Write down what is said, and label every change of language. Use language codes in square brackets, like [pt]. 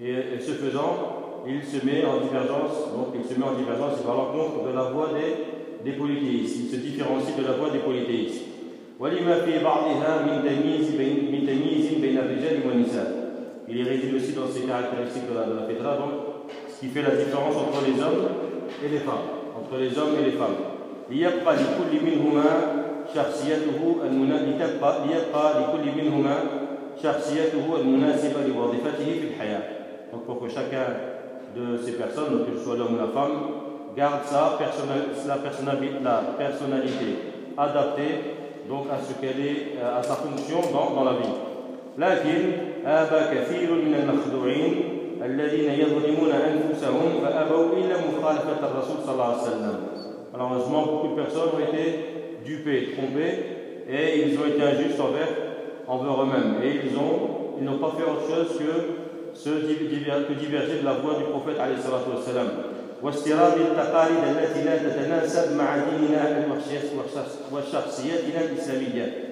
[fr] Et ce faisant, il se met en divergence, donc il se met en divergence par l'encontre de la voie des polythéistes. Il se différencie de la voie des polythéistes. [ar] وَلِمَا فِي بَعْضِهَا مِنْ تَمِيزٍ بَيْنَ الرِّجَالِ وَالنِّسَاءِ. [fr] Il réside aussi dans ces caractéristiques de la fitra, donc ce qui fait la différence entre les hommes et les femmes. Entre les hommes et les femmes. [ar] لِيَبْقَى لِكُلِّ مِنْهُمَا شَخْصِيَتُهُ الْمُنَ شخصيته المناسبة لوظيفته في الحياة. [fr] Donc pour que chacun de ces personnes, que ce soit l'homme ou la femme, garde sa personnalité adaptée donc à ce qu'elle est, à sa fonction dans la vie. [ar] لكن أبا كثير من المخدوعين الذين يظلمون أنفسهم فأبوا إلى مخالفة الرسول صلى الله عليه وسلم. [fr] Malheureusement, beaucoup de personnes ont été dupées, trompées, et ils ont été injustes envers eux-mêmes, et ils n'ont pas fait autre chose que diverger de la voie du prophète alayhi salatu wassalam. [ar] واستيراد التقاليد التي لا تتناسب مع ديننا وشخصيتنا الاسلاميه.